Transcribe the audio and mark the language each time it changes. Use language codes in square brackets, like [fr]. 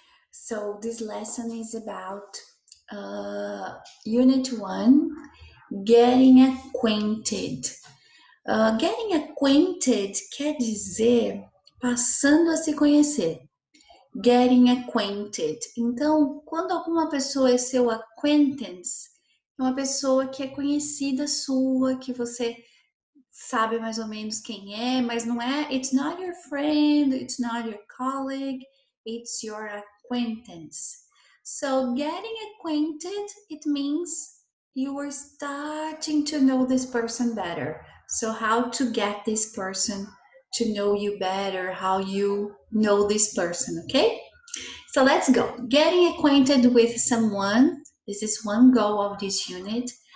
[en] So, this lesson is about Unit 1, Getting Acquainted. Getting acquainted [pt] quer dizer passando a se conhecer. [en] Getting acquainted. [pt] Então, quando alguma pessoa é seu acquaintance, é uma pessoa que é conhecida sua, que você sabe mais ou menos quem é, mas não é, [en] it's not your friend, it's not your colleague, it's your acquaintance. So getting acquainted, it means you are starting to know this person better. So how to get this person to know you better, how you know this person, okay? So let's go. Getting acquainted with someone. This is one goal of this unit.